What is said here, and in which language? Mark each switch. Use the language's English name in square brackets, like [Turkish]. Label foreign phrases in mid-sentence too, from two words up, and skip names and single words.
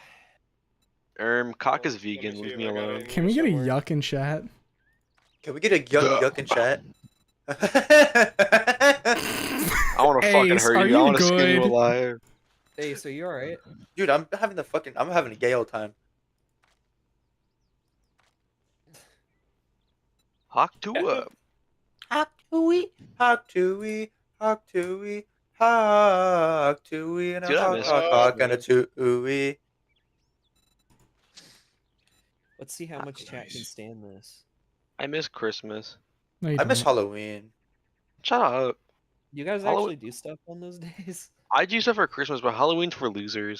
[English] Cock is Let me vegan. see Leave if me I got alone. it. Can we get a Somewhere. yuck in chat? Can we get a yuck in chat? I want to fucking Ace, hurt are you. I you want to skin you good? alive. Hey, so you alright? Dude, I'm having a gay old time. Hawk Tua. Hawk Tui, Hawk Tui, Hawk Tui, Hawk Tui, and a Dude, I hawk, miss hawk, Christmas, hawk, and a Tui. Let's see how much chat can stand this. I miss Christmas. No, you I miss don't. Halloween. Shut up. You guys Hallow- actually do stuff on those days? I do stuff for Christmas, but Halloween's for losers.